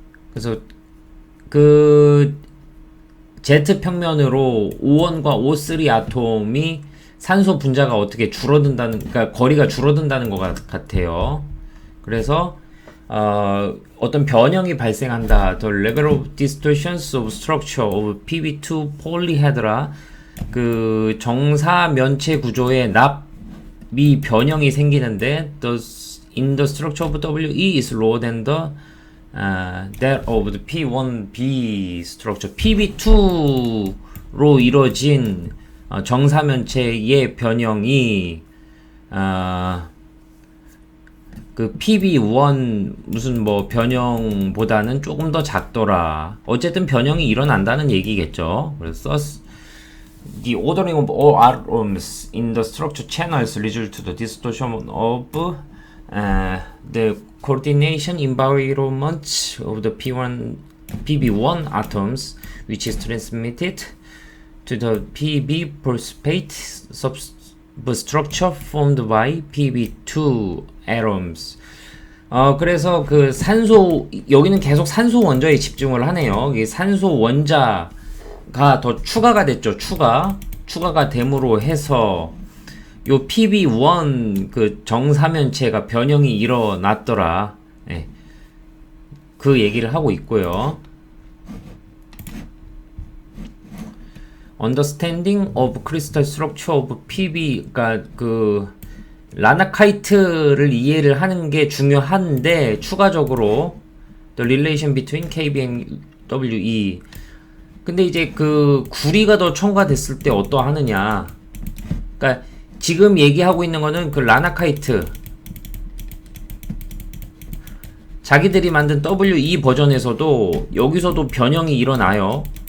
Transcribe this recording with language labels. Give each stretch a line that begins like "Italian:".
Korean: 그래서 그 Z 평면으로 O1과 O3 아톰이 산소 분자가 어떻게 줄어든다는, 그러니까 거리가 줄어든다는 것 같아요. 그래서 어떤 변형이 발생한다.
English: The level of distortions of structure of PB2 polyhedra,
Korean: 그 정사 면체 구조의 납이 변형이 생기는데,
English: in the structure of WE is lower than that of the P1B structure.
Korean: PB2로 이루어진 정사면체의 변형이 그 PB1 무슨 뭐 변형보다는 조금 더 작더라. 어쨌든 변형이 일어난다는 얘기겠죠. 그래서
English: the ordering of all atoms in the structure channels result to the distortion of the coordination environment of the PB1 atoms, which is transmitted to the PB precipitate substructure formed by PB2 atoms.
Korean: 그래서 그 산소, 여기는 계속 산소 원자에 집중을 하네요. 이 산소 원자가 더 추가가 됐죠. 추가가 됨으로 해서 요 PB1 그 정사면체가 변형이 일어났더라. 예. 그 얘기를 하고 있고요.
English: Understanding of crystal structure of PB,
Korean: 그러니까 그 라나카이트를 이해를 하는 게 중요한데, 추가적으로
English: the relation between KB and WE.
Korean: 근데 이제 그 구리가 더 첨가됐을 때 어떠하느냐. 그러니까 지금 얘기하고 있는 거는 그 라나카이트, 자기들이 만든 WE 버전에서도 여기서도 변형이 일어나요.